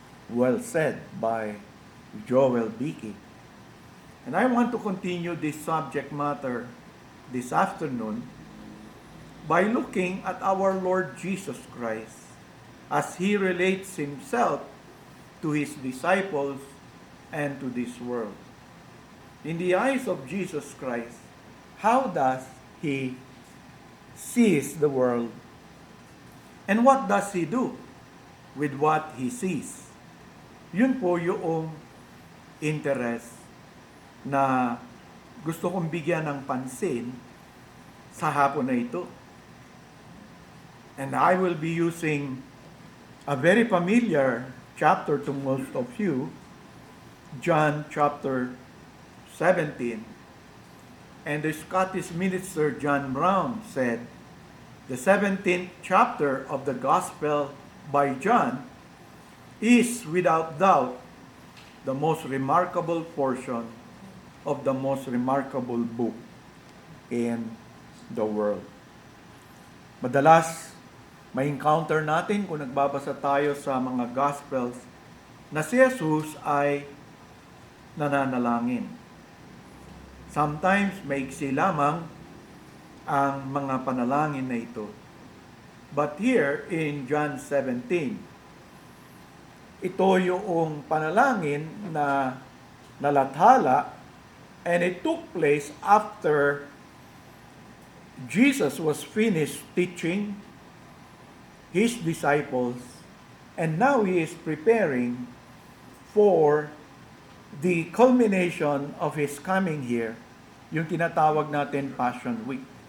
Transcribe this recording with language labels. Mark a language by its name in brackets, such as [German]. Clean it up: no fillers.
[English] Well said by Joel Beeke. And I want to continue this subject matter this afternoon by looking at our Lord Jesus Christ as He relates Himself to His disciples and to this world. In the eyes of Jesus Christ, how does He sees the world? And what does He do with what He sees? [Filipino] Yun po yung interest na gusto kong bigyan ng pansin sa hapon na ito. [English] And I will be using a very familiar chapter to most of you, John chapter 17. And the Scottish minister John Brown said, the 17th chapter of the Gospel by John is without doubt the most remarkable portion of the most remarkable book in the world. [Filipino] Madalas, may encounter natin kung nagbabasa tayo sa mga Gospels na si Jesus ay nananalangin. Sometimes, maiksi lamang ang mga panalangin na ito. [English] But here in John 17, [Filipino] ito yung panalangin na nalathala, [English] and it took place after Jesus was finished teaching his disciples, and now he is preparing for the culmination of his coming here, [Filipino] yung tinatawag natin [English] Passion Week.